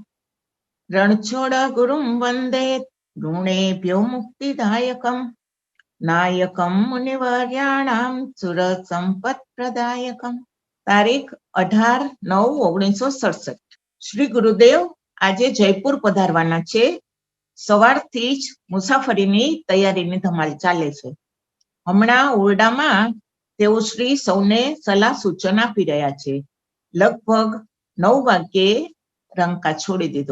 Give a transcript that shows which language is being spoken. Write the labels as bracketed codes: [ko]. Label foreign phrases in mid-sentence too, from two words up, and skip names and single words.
[sa] रणछोड़ गुरुं वंदे ऋणेभ्यो मुक्तिदायकं नायकं मुनिवर्याणां सुरसंपत्प्रदायकं। [gu] તારીખ 18/9/1967। श्री गुरुदेव આજે જયપુર પધારવાના છે। સવારથી જ મુસાફરીની તૈયારીની ધમાલ ચાલે છે। હમણાં ઓરડામાં તેઓ શ્રી સૌને સલાહ સૂચન આપી રહ્યા છે। લગભગ 9 વાગ્યે રંકા છોડી દીધો।